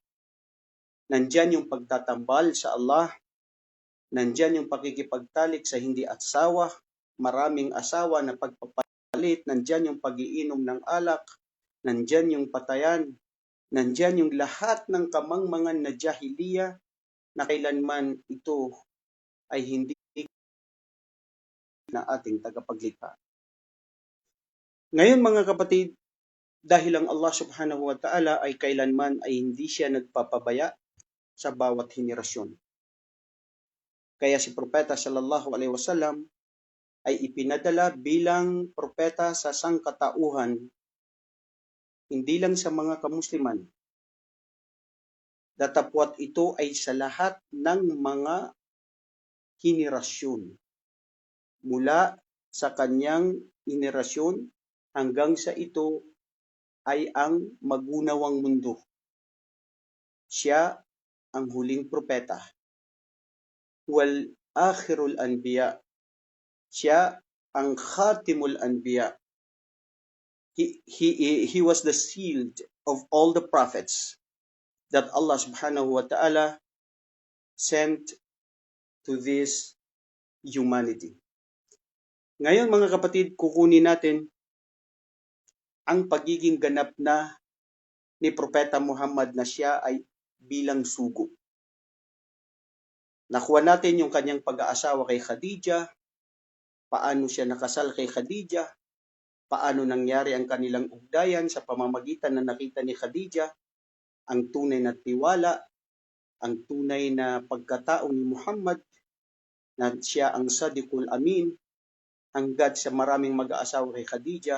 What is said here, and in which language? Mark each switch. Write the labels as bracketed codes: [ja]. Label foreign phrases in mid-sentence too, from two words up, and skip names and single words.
[tl] Nandyan yung pagtatambal sa Allah, nandyan yung pakikipagtalik sa hindi asawa, maraming asawa na pagpapalit, nandyan yung pagiinom ng alak, nandyan yung patayan, nandyan yung lahat ng kamangmangan na jahiliya na kailanman ito ay hindi na ating tagapaglikha. Ngayon mga kapatid, dahil ang Allah [ar] سبحانه وتعالى [tl] ay kailanman ay hindi siya nagpapabaya sa bawat henerasyon. Kaya si Propeta [ar] صلى الله عليه وسلم [tl] ay ipinadala bilang propeta sa sangkatauhan, hindi lang sa mga kamusliman. Datapwat ito ay sa lahat ng mga henerasyon. Mula sa kanyang henerasyon hanggang sa ito ay ang magunawang mundo. Siya ang huling propeta. [ar] والآخر الأنبياء. [tl] Siya ang [ar] خاتم الأنبياء. [en] He was the seal of all the prophets that Allah [ar] سبحانه وتعالى [en] sent to this humanity. [tl] Ngayon mga kapatid, kukunin natin ang pagiging ganap na ni Propeta Muhammad na siya ay bilang sugo. Nakuha natin yung kanyang pag-aasawa kay Khadija, paano siya nakasal kay Khadija, paano nangyari ang kanilang ugnayan sa pamamagitan na nakita ni Khadija ang tunay na tiwala, ang tunay na pagkatao ni Muhammad, na siya ang [ar] الصادق الأمين, [tl] hanggat sa maraming mag-aasawa kay Khadija.